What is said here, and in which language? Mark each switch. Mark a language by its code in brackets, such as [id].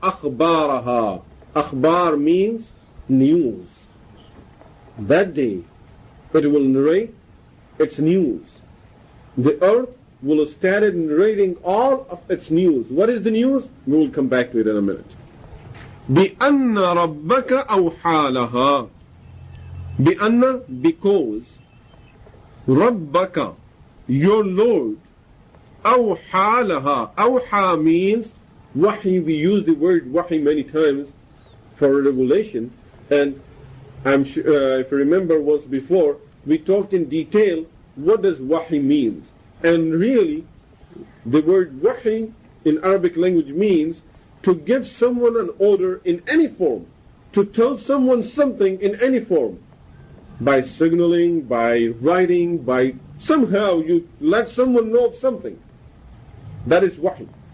[en] Akhbaraha. Akhbar means news. That day it will narrate its news. The earth will have started narrating all of its news. What is the news? We will come back to it in a minute. [ar] بِأَنَّ رَبَّكَ أَوْحَى لَهَا. بِأَنَّ, [en] because [ar] رَبَّكَ, [en] your Lord, [ar] أَوْحَى لَهَا. [en] أَوْحَى means wahi. We use the word wahi many times for revelation, and I'm sure if you remember once before we talked in detail what does wahi means. And really, the word wahi in Arabic language means to give someone an order in any form, to tell someone something in any form, by signaling, by writing, by somehow you let someone know of something. That is wahi.